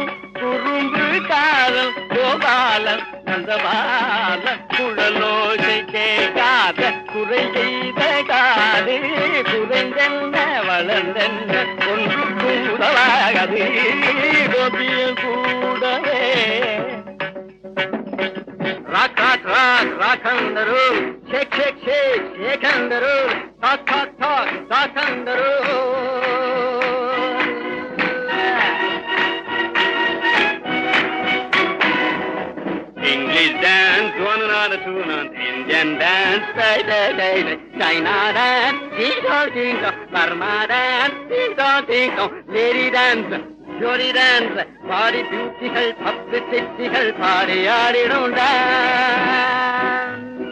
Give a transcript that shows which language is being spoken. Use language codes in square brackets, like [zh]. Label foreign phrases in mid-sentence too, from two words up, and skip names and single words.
[ta] குறும்பு காலம் கோபாலம் நந்தபாலம் குழலோசை கேட்காத குறை செய்த காது குறைந்தென்ன வளர்ந்தென்ன ஒன்று கூடவாகது கோபிய கூடவே ராக் ராக் ராக் ராக்கந்தரு ஷேக் ஷேக் ஷேக் ஷேகந்தரு டாக் டாக் டாக் டாக்கந்தரு [en] English dance, one another two another, Indian dance, day day day day, China dance, ding dong ding dong, Burma dance, ding dong ding dong, lady dance, jolly dance, body beautiful, puppet sexy, party ஆடிடும் dance.